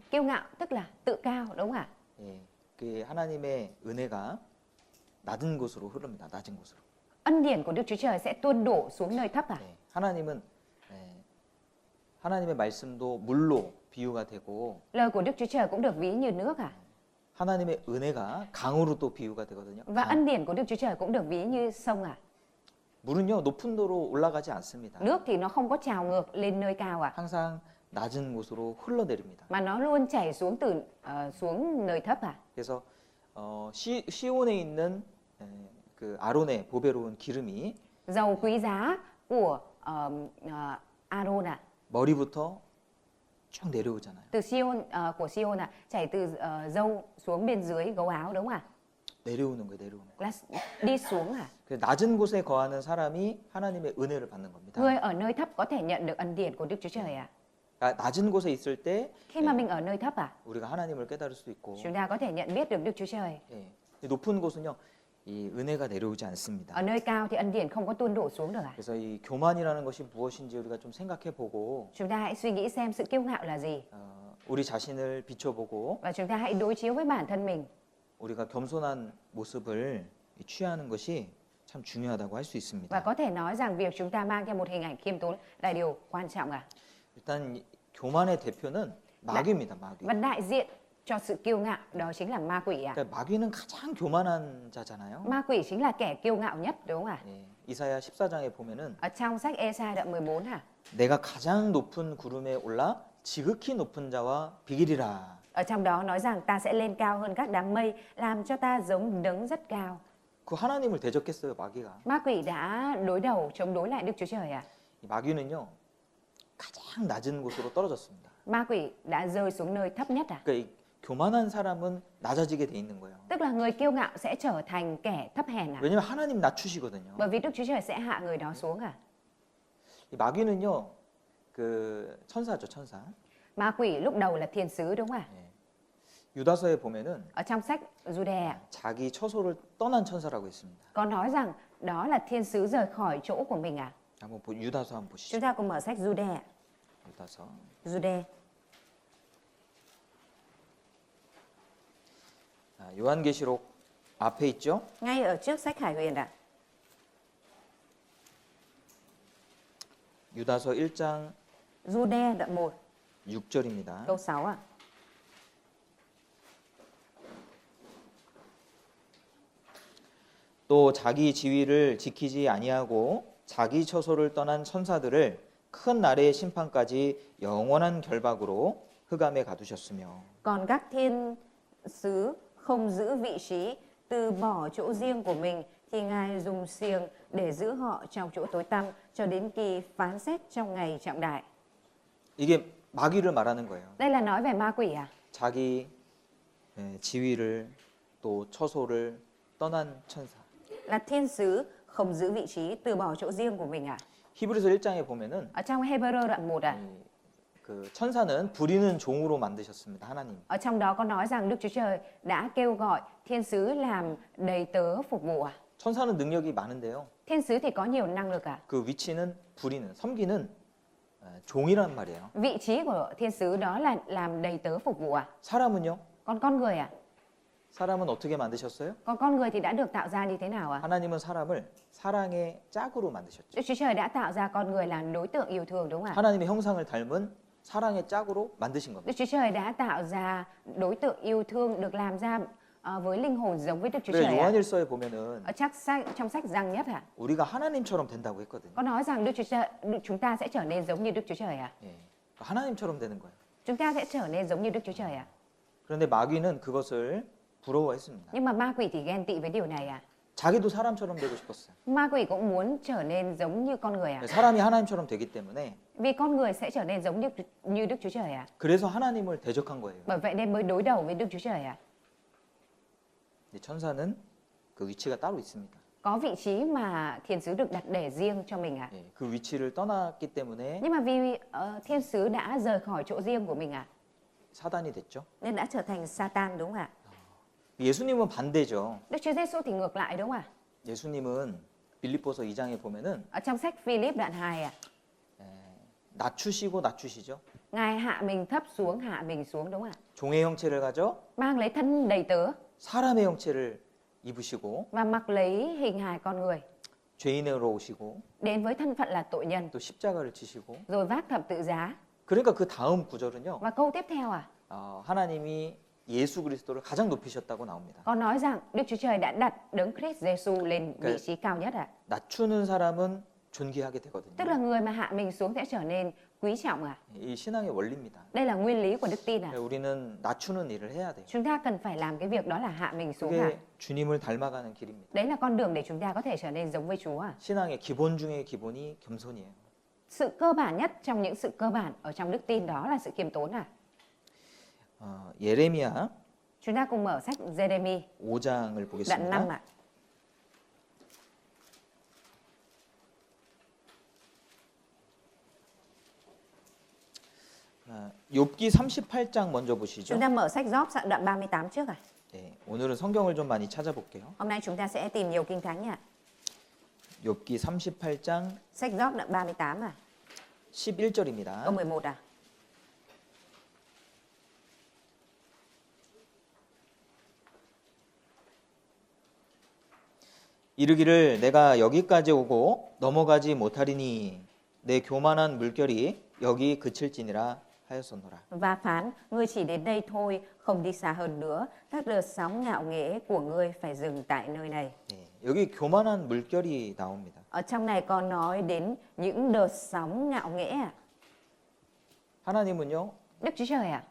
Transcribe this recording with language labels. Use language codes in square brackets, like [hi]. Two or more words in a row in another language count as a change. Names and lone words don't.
[vi] Kiêu ngạo tức là tự cao đúng không [ko] 예, 그 하나님의 은혜가 낮은 곳으로 흐릅니다. 낮은 곳으로. [vi] Ân điển của Đức Chúa Trời sẽ tuôn đổ xuống nơi thấp [ko] 예, 하나님은 하나님의 말씀도 물로 비유가 되고 [vi] Lời của Đức Chúa Trời cũng được ví như nước [ko] 하나님의 은혜가 강으로 또 비유가 되거든요. [vi] Và [ko] 강. [vi] ân điển của Đức Chúa Trời cũng được ví như sông [ko] 물은요 높은 도로 올라가지 않습니다. [vi] Nước thì nó không có trào ngược lên nơi cao [ko] 항상 낮은 곳으로 흘러내립니다. [vi] Mà nó luôn chảy xuống từ xuống nơi thấp [ko] 그래서 시온에 있는 그 아론의 보배로운 기름이 [vi] Dầu quý giá của Aaron [ko] 머리부터 쭉 내려오잖아요. [vi] từ của Sion chảy từ râu xuống bên dưới gấu áo đúng không [ko] 내려오는 거예요, 내려오는 거예요. [vi] Là đi xuống [ko] 그래서 낮은 곳에 거하는 사람이 하나님의 은혜를 받는 겁니다. [vi] Người ở nơi thấp có thể nhận được ân điển của Đức Chúa Trời [ko] 그러니까 낮은 곳에 있을 때 [vi] Khi mà mình ở nơi thấp [ko] 우리가 하나님을 깨달을 수 있고 [vi] chúng ta có thể nhận biết được Đức Chúa Trời. [ko] 예, 높은 곳은요 이 은혜가 내려오지 않습니다. [vi] Ở nơi cao thì ân điển không có tuôn đổ xuống được [ko] 그래서 이 교만이라는 것이 무엇인지 우리가 좀 생각해보고 [vi] Chúng ta hãy suy nghĩ xem sự kiêu ngạo là gì [ko] 우리 자신을 비춰보고 [vi] và chúng ta hãy đối chiếu với bản thân mình. [ko] 우리가 겸손한 모습을 취하는 것이 참 중요하다고 할 수 [vi] Và [ko] 있습니다. [vi] có thể nói rằng việc chúng ta mang theo một hình ảnh khiêm tốn là điều quan trọng [ko] 일단 교만의 대표는 마귀입니다. 마귀. [vi] Và đại diện cho sự kiêu ngạo đó chính là ma quỷ [ko] 그러니까 마귀는 가장 교만한 자잖아요. [vi] Ma quỷ chính là kẻ kiêu ngạo nhất đúng không [ko] 예, 이사야 14장에 보면은 [vi] Ở trong sách Ê-sai đoạn 14 [ko] 내가 가장 높은 구름에 올라 지극히 높은 자와 비기리라. [vi] Ở trong đó nói rằng ta sẽ lên cao hơn các đám mây, làm cho ta giống đấng rất cao. [ko] 그 하나님을 대적했어요, 마귀가. [vi] Ma quỷ đã đối đầu chống đối lại Đức Chúa Trời [ko] 이 마귀는요 가장 낮은 곳으로 떨어졌습니다. [vi] Ma quỷ đã rơi xuống nơi thấp nhất [ko] 그러니까 이 교만한 사람은 낮아지게 돼 있는 거예요. [vi] Tức là người kiêu ngạo sẽ trở thành kẻ thấp hèn [ko] 왜냐면 하나님 낮추시거든요. [vi] Bởi vì Đức Chúa Trời sẽ hạ người đó xuống [ko] 이 마귀는요 그 천사죠, 천사. [vi] Ma quỷ lúc đầu là thiên sứ đúng không [ko] 예. 유다서에 보면은 [vi] Ở trong sách Jude [ko] 자기 처소를 떠난 천사라고 있습니다. [vi] có nói rằng đó là thiên sứ rời khỏi chỗ của mình [ko] 한번 유다서 한번 보시죠. [vi] Chúng ta cùng mở sách Jude [ko] 유다서. [vi] Jude [ko] 요한계시록 앞에 있죠? [vi] ngay ở trước sách Khải Huyền [ko] 유다서 1장 [vi] Jude đoạn 1 [ko] 6절입니다. [vi] câu 6 [ko] 또 자기 지위를 지키지 아니하고 자기 처소를 떠난 천사들을 큰 날의 심판까지 영원한 결박으로 흑암에 가두셨으며 [vi] Còn các thiên sứ không giữ vị trí, từ bỏ chỗ riêng của mình thì Ngài dùng xiềng để giữ họ trong chỗ tối tăm cho đến kỳ phán xét trong ngày trọng đại. [ko] 이게 마귀를 말하는 거예요. [vi] Đây là nói về ma quỷ [ko] 자기 지위를 또 처소를 떠난 천사. [vi] Là thiên sứ không giữ vị trí, từ bỏ chỗ riêng của mình [ko] 히브리서 1장에 보면은 [vi] Ở trong Hebrew đoạn 1 [ko] 그 천사는 부리는 종으로 만드셨습니다. 하나님. [vi] Ở trong đó có nói rằng Đức Chúa Trời đã kêu gọi thiên sứ làm đầy tớ phục vụ [ko] 천사는 능력이 많은데요. [vi] Thiên sứ thì có nhiều năng lực [ko] 그 위치는 부리는 섬기는 종이란 말이에요. [vi] Vị trí của thiên sứ đó là làm đầy tớ phục vụ à? [ko] 사람은요? [vi] Còn con người à? [ko] 사람은 어떻게 만드셨어요? [vi] Còn con người thì đã được tạo ra như thế nào à? [ko] 하나님은 사람을 사랑의 짝으로 만드셨죠. [vi] Đức Chúa Trời đã tạo ra con người là đối tượng yêu thương đúng không ạ? [ko] 하나님의 형상을 닮은 사랑의 짝으로 만드신 겁니다. [vi] Đức Chúa Trời đã tạo ra đối tượng yêu thương được làm ra với linh hồn giống với Đức Chúa [ko] 그래 [vi] Trời ạ. [ko] 요한일서에 보면은 [vi] Ở trong sách Giăng nhất ạ. [ko] 우리가 하나님처럼 된다고 했거든요. [vi] Có nói rằng chúng ta sẽ trở nên giống như Đức Chúa Trời ạ. [ko] 예, 하나님처럼 되는 거예요. [vi] Chúng ta sẽ trở nên giống như Đức Chúa Trời ạ. [ko] 그런데 마귀는 그것을 부러워했습니다. [vi] Nhưng mà ma quỷ thì ghen tị với điều này ạ. [ko] 자기도 사람처럼 되고 싶었어요. [vi] Ma quỷ cũng muốn trở nên giống như con người ạ. [ko] 사람이 하나님처럼 되기 때문에 [vi] Vì con người sẽ trở nên giống như Đức Chúa Trời ạ. [ko] 그래서 하나님을 대적한 거예요. [vi] Bởi vậy nên mới đối đầu với Đức Chúa Trời ạ. [ko] 천사는 그 위치가 따로 있습니다. [vi] Có vị trí mà thiên sứ được đặt để riêng cho mình ạ. [ko] 예, 그 위치를 떠났기 때문에 [vi] Nhưng mà vì thiên sứ đã rời khỏi chỗ riêng của mình ạ, [ko] 사단이 됐죠. [vi] nên đã trở thành Satan đúng không ạ? [ko] 예수님은 반대죠. [vi] Đức Chúa Giêsu thì ngược lại đúng không ạ? [ko] 예수님은 빌립보서 2장에 보면은 [vi] Ở trong sách Philip đoạn 2 ạ, [ko] 낮추시고 낮추시죠. [vi] Ngài hạ mình thấp xuống, hạ mình xuống đúng không ạ? [ko] 종의 형체를 가져 [vi] Mang lấy thân đầy tớ [ko] 사람의 형체를 입으시고 [vi] và mặc lấy hình hài con người, [ko] 죄인으로 오시고 [vi] đến với thân phận là tội nhân, [ko] 또 십자가를 지시고 [vi] rồi vác thập tự giá. [ko] 그러니까 그 다음 구절은요. [vi] Và câu tiếp theo [ko] 하나님이 예수 그리스도를 가장 높이셨다고 나옵니다. [vi] có nói rằng Đức Chúa Trời đã đặt Đấng Christ Giêsu lên vị trí cao nhất ạ. [ko] 낮추는 사람은 존귀하게 되거든요. [vi] Tức là người mà hạ mình xuống sẽ trở nên quý trọng ạ. [ko] 이 신앙의 원리입니다. [vi] Đây là nguyên lý của đức tin ạ. [ko] 우리는 낮추는 일을 해야 돼요. [vi] Chúng ta cần phải làm cái việc đó là hạ mình xuống ạ. [ko] 그게 주님을 닮아가는 길입니다. [vi] Đấy là con đường để chúng ta có thể trở nên giống với Chúa ạ. [ko] 신앙의 기본 중의 기본이 겸손이에요. [vi] Sự cơ bản nhất trong những sự cơ bản ở trong đức tin đó là sự khiêm tốn ạ. [ko] 예레미야 [vi] Chúng ta cùng mở sách Giê-rê-mi [ko] 5장을 [vi] đoạn 5 [ko] 보겠습니다. [vi] ạ. [ko] 욥기 38장 먼저 보시죠. [vi] Chúng ta mở sách Gióp đoạn 38 trước ạ. [ko] 네, 오늘은 성경을 좀 많이 찾아볼게요. [vi] Hôm nay chúng ta sẽ tìm nhiều kinh thánh ạ. [ko] 욥기 38장 [vi] Sách Gióp đoạn 38 ạ. [ko] 11절입니다. [vi] Câu 11 ạ. [ko] 이르기를 내가 여기까지 오고 넘어가지 못하리니 내 교만한 물결이 여기 그칠지니라 하였었노라. [vi] Và phán, ngươi chỉ đến đây thôi, không đi xa hơn nữa. Các đợt sóng ngạo nghễ của ngươi phải dừng tại nơi này. [ko] 네, 여기 교만한 물결이 나옵니다. [vi] Ở trong này có nói đến những đợt sóng ngạo nghễ ạ. [ko] 하나님은요 [vi] Đức Chúa Trời ạ.